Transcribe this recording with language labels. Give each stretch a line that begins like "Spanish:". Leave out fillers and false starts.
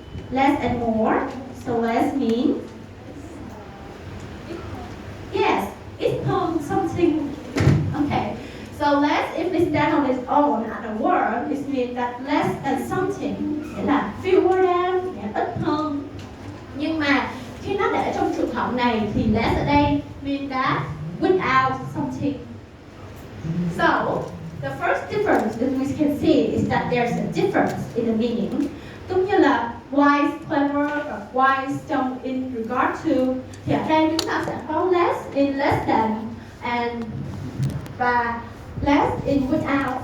English: Less and more. So less means. Yes, it's something. Okay. So less, if we stand on its own at a word, it means that less than something,
Vietnamese: nghĩa là fewer than, nghĩa ít hơn. Nhưng mà khi nó để trong trường hợp này thì less ở đây
English: mean that without something. So the first difference that we can see is that there's a difference in the meaning.
Vietnamese: Giống như là wise, clever, và wise trong
English: in regard to.
Vietnamese: Thì ở đây chúng ta sẽ có
English: less in less than
Vietnamese: and và
English: less in without.